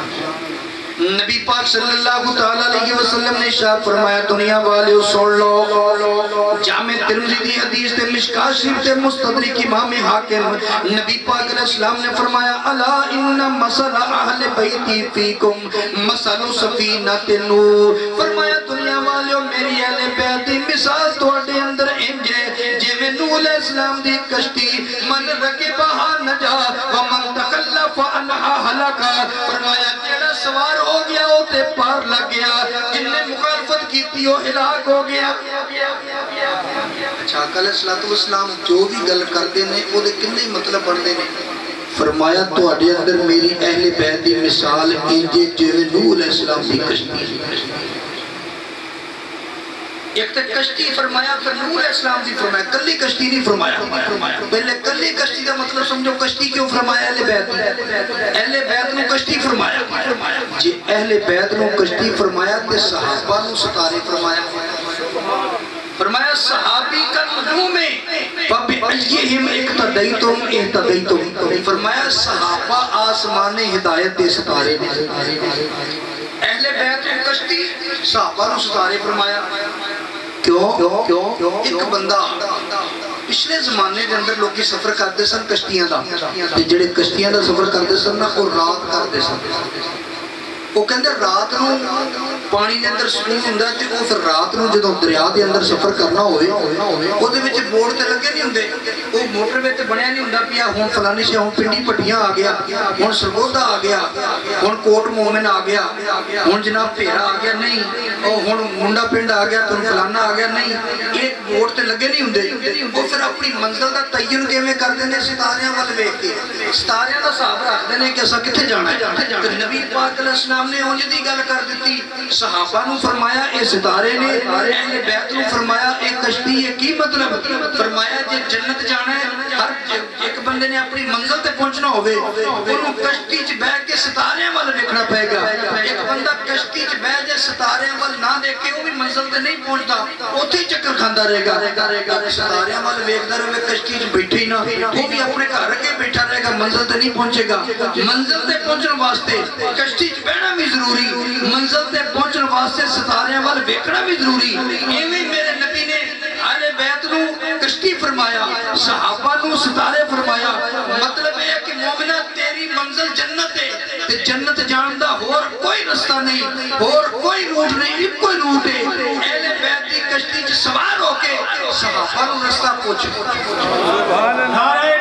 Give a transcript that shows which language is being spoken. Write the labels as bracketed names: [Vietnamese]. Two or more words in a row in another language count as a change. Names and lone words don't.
[Punjabi] نبی پاک [Arabic] صلی اللہ تعالیٰ علیہ وسلم [Punjabi] نے ارشاد فرمایا, دنیا والے سن لو, جامع ترمذی دی حدیث تے مشکاۃ شریف تے مستدرک امام حاکم, نبی پاک [Arabic] علیہ السلام [Punjabi] نے فرمایا, [Arabic] الا ان مثل اہل بیتی فیکم مثل سفینۃ نوح. [Punjabi] فرمایا دنیا والے میری اہل بیت دی مثال تواڈے اندر انج ہے جویں نوح [Arabic] علیہ السلام [Punjabi] دی کشتی, [Arabic] من رکبھا نجا ومن تخلف عنہا ہلک. [Punjabi] فرمایا جیڑا سوار ہو گیا وہ تے پار لگ گیا, جن نے مخالفت کی تھی وہ ہلاک ہو گیا. اچھا [Arabic] علیہ السلام [Punjabi] جو بھی گل کرتے ہیں وہ دے کنے مطلب بنتے ہیں. فرمایا تواڈے اندر میری اہل بیت دی مثال انج جویں نوح [Arabic] علیہ السلام [Punjabi] دی کشتی. ایک تے کشتی فرمایا, پھر نوح [Arabic] علیہ السلام [Punjabi] دی فرمایا, کلی کشتی نہیں فرمایا. پہلے کلی کشتی دا مطلب سمجھو کشتی کیوں فرمایا, اہل بیت اہل بیت نو کشتی فرمایا. جی اہل بیت نو کشتی فرمایا تے صحابہ نو ستارے فرمایا. [Arabic] فرمایا صحابی کا نجوم فَبِأَيِّهِمْ اِقْتَدَيْتُمْ اِهْتَدَيْتُمْ. [Punjabi] فرمایا صحابہ آسمان ہدایت دے ستارے نے. اہل بیت نو کشتی, صحابہ نو ستارے فرمایا. کیوں ایک بندہ پچھلے زمانے دے اندر لوگ سفر کرتے سن کشتیاں دا, جڑے کشتیاں دا سفر کرتے سن نا وہ رات کرتے سن. وہ کہندے رات نو پانی دے اندر سکون ہوندا تے وہ پھر رات نو جدوں دریا دے اندر سفر کرنا ہوئے او دے وچ بورڈ تے لگے نہیں ہوندے, وہ موٹر وچ بنیا نہیں ہوندا پیا ہن فلانی شے ہن پنڈی پٹیاں آ گیا, ہن سرگودا آ گیا, ہن کوٹ مومن آ گیا, ہن جناب بھیرا آ گیا, نہیں او ہن منڈا پنڈ آ گیا, تن فلانا آ گیا, نہیں. ایک بورڈ تے لگے نہیں ہوندے. وہ پھر اپنی منزل دا تعین کیویں کردے نے, ستاریاں ول ویکھ کے ستاریاں دا حساب رکھدے نے کہ اساں کتھے جانا ہے. تے نبی پاک [Arabic] علیہ السلام [Punjabi] نے اونج دی گل کر دتی. صحابہ نو فرمایا اے ستارے نے, اہل بیت نو فرمایا اے کشتی ہے. کی مطلب؟ فرمایا جے جنت جانا ہے, ہر ایک بندے نے اپنی منزل تے پہنچنا ہوئے اونوں کشتی چ بیٹھ کے ستاریاں ول ویکھنا پے گا. ایک بندہ کشتی چ بیٹھ کے ستاریاں ول نہ دیکھے وہ بھی منزل تے نہیں پہنچدا, اوتھے چکر کھاندا رہے گا. ستاریاں ول ویکھدا رہے کشتی چ بیٹھے ہی نہ, وہ بھی اپنے گھر اگے بیٹھا رہے گا, منزل تے نہیں پہنچے گا. منزل تے پہنچن واسطے کشتی چ بیٹھنا بھی ضروری, منزل تے پہنچن واسطے ستاریاں ول ویکھنا بھی ضروری. ایویں میرے نبی نے اہل بیت نو کشتی فرمایا, صحابہ نو ستارے فرمایا. مطلب یہ ہے کہ مومنہ تیری منزل جنت ہے, تے جنت جان دا ہور کوئی رستہ نہیں, ہور کوئی روٹ نہیں, ایک کوئی روٹ ہے. اہل بیت دی کشتی چ سوار ہو کے صحابہ نو رستہ پوچھو.